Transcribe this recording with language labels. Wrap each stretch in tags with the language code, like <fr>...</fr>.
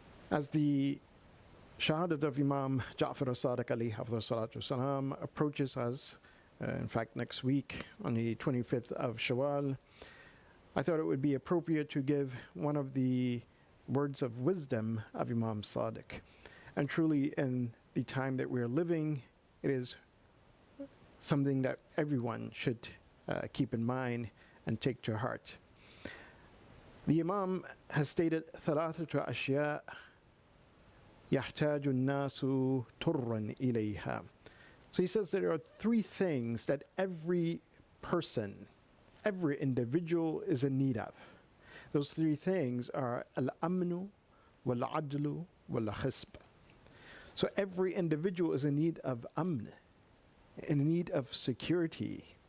<en>As the Shahadat of Imam Ja'far al-Sadiq alayhi salatu wasalam approaches us, in fact next week on the 25th of Shawwal, I thought it would be appropriate to give one of the words of wisdom of Imam Sadiq. And truly in the time that we're living, it is something that everyone should keep in mind and take to heart.</en> <ar>The Imam has stated ثلاثة أشياء يحتاج الناس طرا إليها.</ar> <en>So he says there are three things that every person, every individual is in need of. Those three things are al-amnu, wal-adlu, wal-khisb. So every individual is in need of amn, in need of security.</en>